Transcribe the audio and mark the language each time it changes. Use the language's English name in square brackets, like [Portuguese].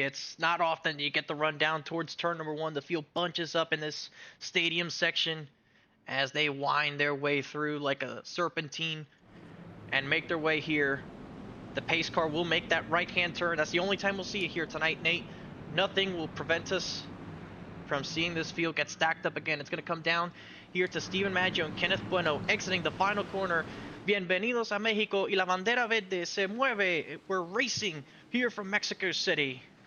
[English] It's not often you get the run down towards turn number 1. The field bunches up in this stadium section as they wind their way through like a serpentine and make their way here. The pace car will make that right-hand turn. That's the only time we'll see it here tonight, Nate. Nothing will prevent us from seeing this field get stacked up again. It's going to come down here to Steven Maggio and Kenneth Bueno exiting the final corner. [Spanish] Bienvenidos a México y la bandera verde se mueve. [English] We're racing here from Mexico City.